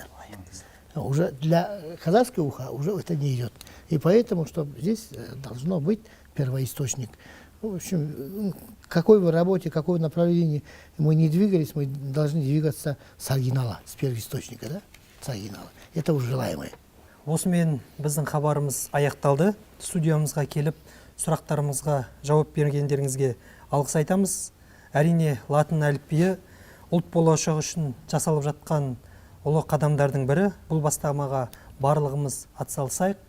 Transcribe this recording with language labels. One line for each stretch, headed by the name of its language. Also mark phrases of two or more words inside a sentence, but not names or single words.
Russian: Уже для казахского уха уже это не идет. И поэтому, что здесь должно быть первоисточник. В общем, какой бы работе, какое направление мы не двигались, мы должны двигаться с оригинала, с первоисточника, да? С оригинала. Это уже желаемое.
Kazakh: Осымен біздің хабарымыз аяқталды. Студиямызға келіп, сұрақтарымызға жауап бергендеріңізге алғыс айтамыз. Әрине, латын әліпбиі ұлт болашағы үшін жасалып жатқан ұлы қадамдардың бірі. Бұл бастамаға барлығымыз атсалысайық.